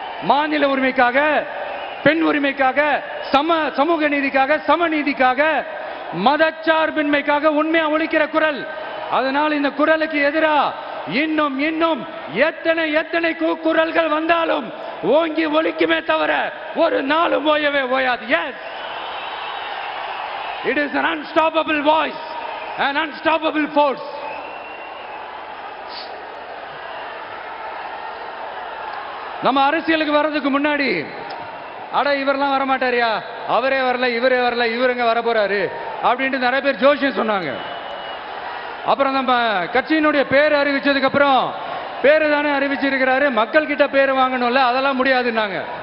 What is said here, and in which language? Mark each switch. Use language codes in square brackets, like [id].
[ta] மாநில உரிமைக்காக, பெண் உரிமைக்காக, சமூக நீதிக்காக, சமநீதிக்காக, மதச்சார்பின்மைக்காக உண்மையா ஒலிக்கிற குரல். அதனால் இந்த குரலுக்கு எதிராக இன்னும் இன்னும் எத்தனை எத்தனை குரல்கள் வந்தாலும் ஓங்கி ஒலிக்குமே தவிர ஒரு நாளும் ஓயவே ஓயாது. [en] Yes, it is an unstoppable voice, an unstoppable force. [ta] நம்ம அரசியலுக்கு வர்றதுக்கு முன்னாடி அட இவரெல்லாம் வரமாட்டாரியா, அவரே வரல, இவரே வரல, இவருங்க வர போறாரு அப்படின்ட்டு நிறைய பேர் ஜோசியம் சொன்னாங்க. அப்புறம் நம்ம கட்சியினுடைய பேர் அறிவிச்சதுக்கு அப்புறம் பேரு தானே அறிவிச்சிருக்கிறாரு, மக்கள் கிட்ட பேர் வாங்கணும்ல, அதெல்லாம் முடியாதுன்னாங்க.